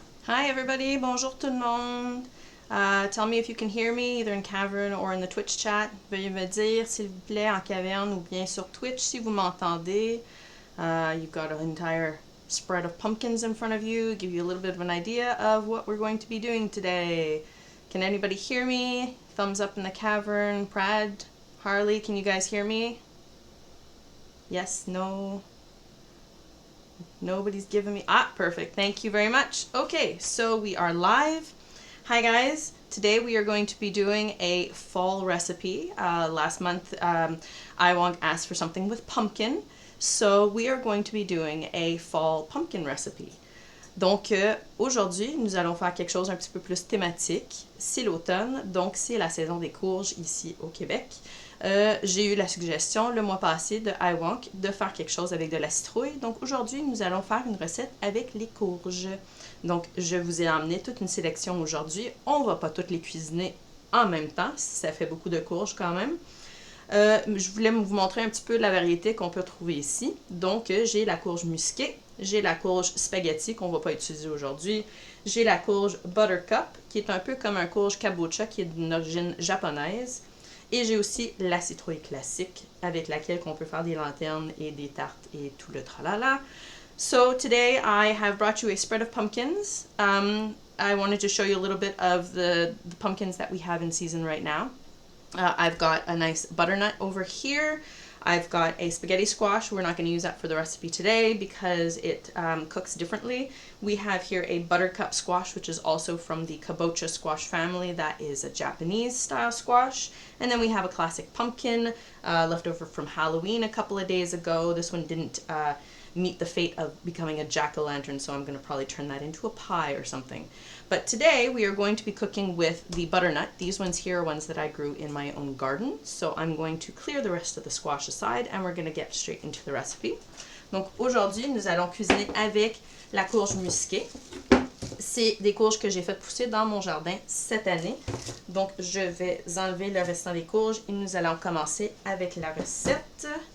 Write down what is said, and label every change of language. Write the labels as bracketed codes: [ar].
[en] Hi everybody, [fr] bonjour tout le monde. [en] Tell me if you can hear me either in Cavern or in the Twitch chat. [fr] Veuillez me dire s'il vous plaît en caverne ou bien sur Twitch si vous m'entendez. [en] You've got an entire spread of pumpkins in front of you, give you a little bit of an idea of what we're going to be doing today. Can anybody hear me? Thumbs up in the cavern. Prad, Harley, can you guys hear me? Yes, no. Nobody's giving me... perfect. Thank you very much. Okay, so we are live. Hi guys. Today we are going to be doing a fall recipe. Last month, Iwong asked for something with pumpkin. So we are going to be doing a fall pumpkin recipe. [fr] Donc aujourd'hui, nous allons faire quelque chose un petit peu plus thématique. C'est l'automne, donc c'est la saison des courges ici au Québec. J'ai eu la suggestion le mois passé de Iwonk de faire quelque chose avec de la citrouille. Donc aujourd'hui, nous allons faire une recette avec les courges. Donc je vous ai emmené toute une sélection aujourd'hui. On ne va pas toutes les cuisiner en même temps, ça fait beaucoup de courges quand même. Je voulais vous montrer un petit peu la variété qu'on peut trouver ici. Donc j'ai la courge musquée, j'ai la courge spaghetti qu'on ne va pas utiliser aujourd'hui, j'ai la courge buttercup qui est un peu comme un courge kabocha qui est d'une origine japonaise. Et j'ai aussi la citrouille classique avec laquelle on peut faire des lanternes et des tartes et tout le tralala. [en] So today I have brought you a spread of pumpkins. I wanted to show you a little bit of the pumpkins that we have in season right now. I've got a nice butternut over here. I've got a spaghetti squash. We're not going to use that for the recipe today because it cooks differently. We have here a buttercup squash, which is also from the kabocha squash family. That is a Japanese style squash. And then we have a classic pumpkin left over from Halloween a couple of days ago. This one didn't meet the fate of becoming a jack-o'-lantern, so I'm going to probably turn that into a pie or something. But today we are going to be cooking with the butternut. These ones here are ones that I grew in my own garden. So I'm going to clear the rest of the squash aside and we're going to get straight into the recipe. [fr] Donc aujourd'hui, nous allons cuisiner avec la courge musquée. C'est des courges que j'ai fait pousser dans mon jardin cette année. Donc je vais enlever le restant des courges et nous allons commencer avec la recette.